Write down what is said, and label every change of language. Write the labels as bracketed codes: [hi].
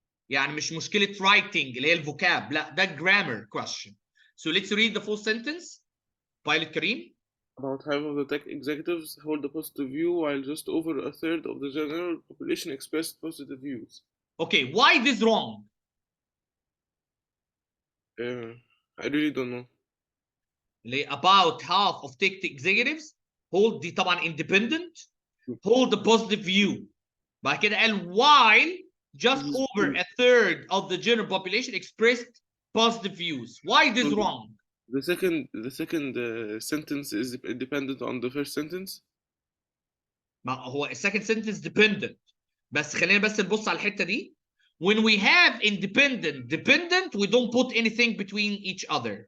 [ar] يعني مش مشكله writing اللي هي الفوكاب، لا ده grammar question. [en] So let's read the full sentence. Pilot Kareem. About half of the tech executives hold a positive view, while just over a third of the general population expressed positive views. Okay, why this wrong? I really don't know. About half of tech executives hold [ar] دي طبعا [en] independent hold a positive view. [ar] بعد كده قال [en] while just over a third of the general population expressed positive views. Why this wrong? The second sentence is dependent on the first sentence. [ar] ما هو [en] second sentence dependent، [ar] بس خلينا بس نبص على الحته دي. [en] When we have independent dependent we don't put anything between each other.